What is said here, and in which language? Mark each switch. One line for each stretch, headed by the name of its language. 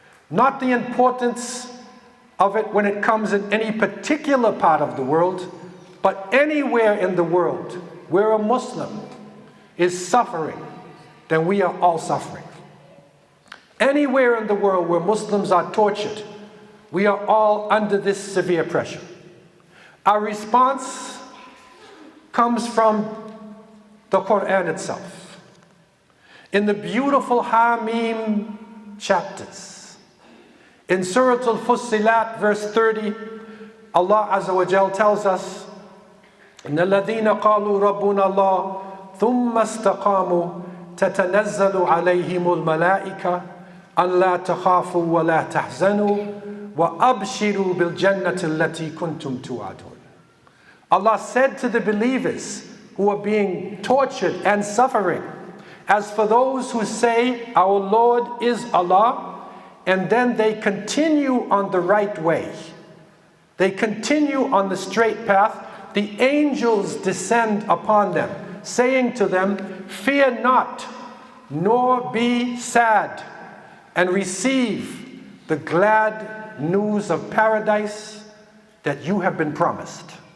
English: Not the importance of it when it comes in any particular part of the world, but anywhere in the world where a Muslim is suffering, then we are all suffering. Anywhere in the world where Muslims are tortured, we are all under this severe pressure. Our response comes from the Quran itself. In the beautiful Hamim chapters, in Surah Al-Fussilat, verse 30, Allah Azza wa Jal tells us,
Arabic: إِنَّ الَّذِينَ قَالُوا رَبُّنَا اللَّهُ ثُمَّ اسْتَقَامُوا تَتَنَزَّلُ عَلَيْهِمُ الْمَلَائِكَةُ أَنْ لَا تَخَافُوا وَلَا تَحْزَنُوا وَأَبْشِرُوا بِالْجَنَّةِ الَّتِي كُنْتُمْ تُوعَدُونَ.
English: Allah said to the believers who are being tortured and suffering, as for those who say, our Lord is Allah, and then they continue on the right way, they continue on the straight path, the angels descend upon them, saying to them, fear not, nor be sad, and receive the glad news of paradise that you have been promised.